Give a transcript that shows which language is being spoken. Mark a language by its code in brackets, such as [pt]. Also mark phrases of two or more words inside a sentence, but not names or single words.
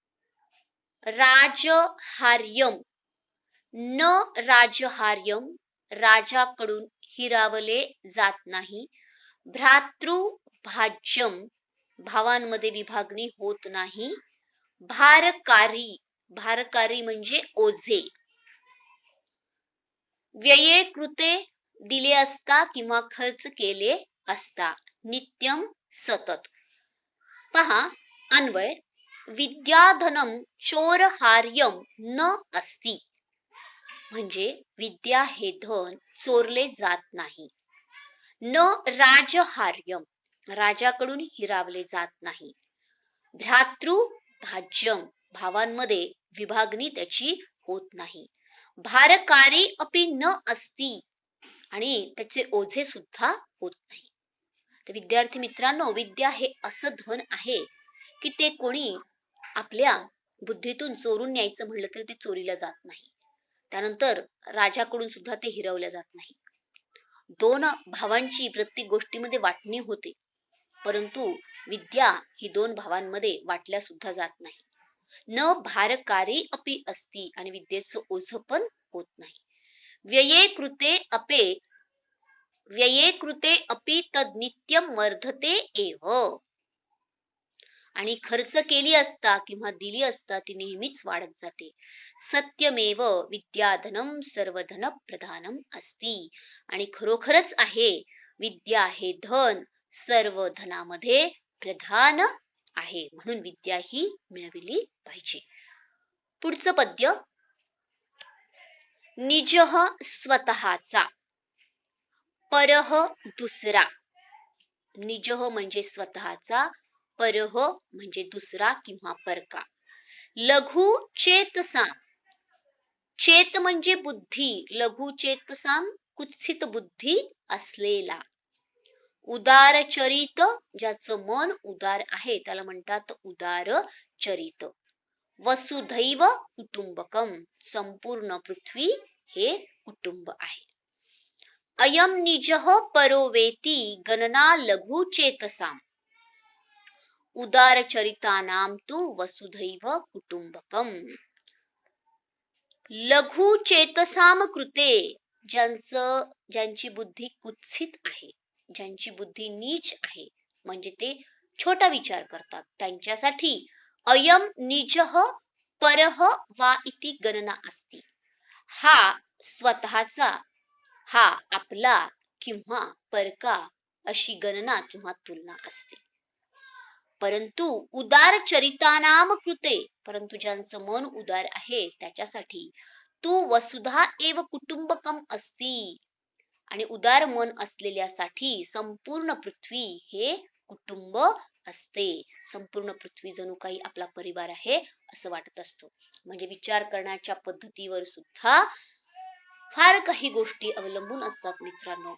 [sa] राजहार्यम न राजहार्यम [mr] राजाकडून हिरावले जात नाही. भ्रातृभाज्यम भावांमध्ये विभागणी होत नाही. भारकारी भारकारी म्हणजे ओझे. [sa] व्यये कृते [mr] दिले असता किंवा खर्च केले असता. नित्यम सतत. पहा अन्वय. [sa] विद्याधनम चोरहार्यम न अस्ति [mr] म्हणजे विद्या हे धन चोरले जात नाही. न राजहार्यम राजाकडून हिरावले जात नाही. भ्रातृभाज्यम भावांमध्ये विभागणी त्याची होत नाही. [sa] भारकारी अपि न अस्ति [mr] आणि त्याचे ओझे सुद्धा होत नाही. तर विद्यार्थी मित्रांनो, विद्या हे असं धन आहे की ते कोणी आपल्या बुद्धीतून चोरून न्यायचं म्हणलं तर ते चोरीला जात नाही. त्यानंतर राजाकडून सुद्धा ते हिरवल्या जात नाही. दोन भावांची प्रत्येक गोष्टीमध्ये वाटणी होते, परंतु विद्या ही दोन भावांमध्ये वाटल्या सुद्धा जात नाही. [sa] न भारकारी अपि अस्ति [mr] आणि विद्येचं ओझ पण होत नाही. [sa] व्यये कृते अपि तद नित्यम वर्धते एव [mr] आणि खर्च केली असता किंवा दिली असता ती नेहमीच वाढत जाते. [sa] सत्यमेव विद्याधनम सर्वधन प्रधानम अस्ति [mr] आणि खरोखरच आहे विद्या हे धन सर्व धनामध्ये प्रधान आहे. म्हणून विद्या ही मिळविली पाहिजे. पुढचं पद्य. निजः स्वतःचा, परह दुसरा. निजः म्हणजे स्वतःचा, परह म्हणजे दुसरा किंवा परका. [sa] लघु चेतसा, [mr] चेत म्हणजे बुद्धी, [sa] लघु चेतसाम [mr] कुत्सित बुद्धी असलेला. उदार चरित ज्याचं मन उदार आहे त्याला म्हणतात उदार चरित. [sa] वसुधैव कुटुंबकम [mr] संपूर्ण पृथ्वी हे कुटुंब आहे. [sa] अयम निजः परो वेति गणना लघु चेतसाम उदार चरितानाम तु वसुधैव कुटुंबकम. लघु चेतसाम कृते [mr] ज्यांची बुद्धी कुत्सित आहे, ज्यांची बुद्धी नीच आहे, म्हणजे ते छोटा विचार करतात, त्यांच्यासाठी [sa] अयम निजः परः वा इति गणना अस्ति. [mr] हा स्वतःचा, हा आपला किंवा परका अशी गणना किंवा तुलना असते. परंतु [sa] उदार चरितानाम कृते [mr] परंतु ज्यांचं मन उदार आहे त्याच्यासाठी [sa] तू वसुधा एव कुटुंबकम अस्ति [mr] आणि उदार मन असलेल्यासाठी संपूर्ण पृथ्वी हे कुटुंब असते. संपूर्ण पृथ्वी जणू काही आपला परिवार आहे असं वाटत असतो. म्हणजे विचार करण्याच्या पद्धतीवर सुद्धा फार काही गोष्टी अवलंबून असतात मित्रांनो.